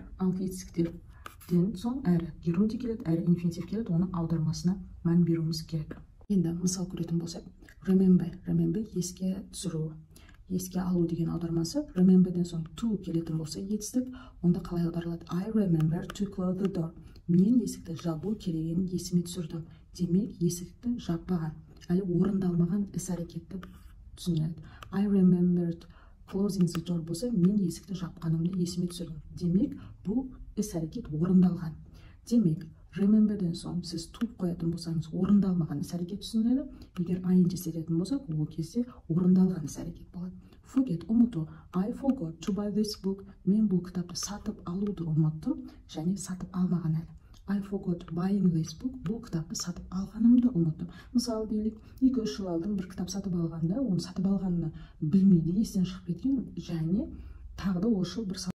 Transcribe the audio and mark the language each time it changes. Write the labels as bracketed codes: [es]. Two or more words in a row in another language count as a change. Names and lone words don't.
[kk] 6 етістіктерден соң әрі герунди келеді, әрі инфинитив келеді. Оны аудармасына мән беруіміз керек. Енді мысал көретін болсақ, remember еске түсіру. Еске алу деген аудармасы. Rememberден соң to келетін болса етістік, онда қалай аударылады? [en] I remember to close the door. [kk] Мен есікті жабу керегенін есіме түсірдім. Демек, есікті жаппаған, әлі орындалмаған іс-әрекетті түсіндіреді. [en] I remembered closing the door [kk] болса, мен есікті жапқанымды есіме түсірдім. Демек, бұл іс-әрекет орындалған. Демек, rememberден соң сіз туып қоятын болсаңыз, орындалмаған іс-әрекет түсіндіреді. Егер ing істететін болсақ, ол кезде орындалған іс-әрекет болады. Forget, ұмыту. [en] I forgot to buy this book. [kk] Мен бұл кітапты сатып алуды ұмыттым, және сатып алмаған әлі. [en] I forgot buying this book. [kk] Бұл кітапты сатып алғанымды ұмыттым. Мысалы, дейлік, 2-3 жыл алдым бір кітап сатып алғанда, оны сатып алғанını білмейді, естен шығып кеткен, және тағы да осы бір